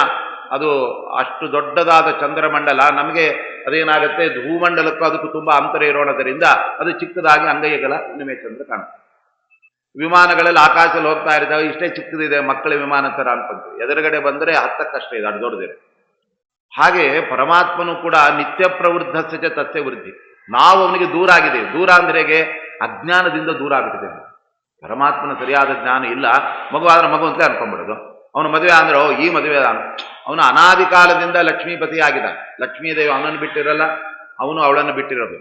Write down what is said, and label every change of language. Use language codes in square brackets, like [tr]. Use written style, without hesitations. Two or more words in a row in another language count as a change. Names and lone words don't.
[kn] ಅದು ಅಷ್ಟು ದೊಡ್ಡದಾದ ಚಂದ್ರಮಂಡಲ ನಮಗೆ ಅದೇನಾಗುತ್ತೆ, ಭೂಮಂಡಲಕ್ಕೂ ಅದಕ್ಕೂ ತುಂಬಾ ಅಂತರ ಇರೋಣದರಿಂದ ಅದು ಚಿಕ್ಕದಾಗಿ ಅಂಗೈಗಲ ಹುಣ್ಣಿಮೆ ಚಂದ್ರ ಕಾಣುತ್ತೆ. ವಿಮಾನಗಳಲ್ಲಿ ಆಕಾಶದಲ್ಲಿ ಹೋಗ್ತಾ ಇರ್ತಾವೆ, ಇಷ್ಟೇ ಚಿಕ್ಕದಿದೆ, ಮಕ್ಕಳ ವಿಮಾನ ತರ ಅನ್ಕೊಂತೀವಿ. ಎದುರುಗಡೆ ಬಂದರೆ ಹತ್ತಕ್ಕಷ್ಟೇ ಇದೆ, ಅದು ದೊಡ್ಡದಿದೆ. ಹಾಗೆ ಪರಮಾತ್ಮನು ಕೂಡ [sa] ನಿತ್ಯ ಪ್ರವೃದ್ಧಸ್ಯ ಚ ತಸ್ಯ ವೃದ್ಧಿ. [kn] ನಾವು ಅವನಿಗೆ ದೂರ ಆಗಿದ್ದೇವೆ. ದೂರ ಅಂದ್ರೆ ಹೇಗೆ? ಅಜ್ಞಾನದಿಂದ ದೂರ ಆಗಿಬಿಟ್ಟಿದ್ದೇವೆ. ಪರಮಾತ್ಮನ ಸರಿಯಾದ ಜ್ಞಾನ ಇಲ್ಲ. ಮಗು ಆದ್ರೆ ಮಗು ಅಂತಲೇ ಅನ್ಕೊಂಡ್ಬಿಡೋದು. ಅವನು ಮದುವೆ ಅಂದ್ರೆ ಈ ಮದುವೆ ಅವನು ಅನಾದಿ ಕಾಲದಿಂದ ಲಕ್ಷ್ಮೀಪತಿ ಆಗಿದ್ದ. ಲಕ್ಷ್ಮೀದೇವಿ ಅವನನ್ನು ಬಿಟ್ಟಿರಲ್ಲ, ಅವನು ಅವಳನ್ನು ಬಿಟ್ಟಿರೋದು.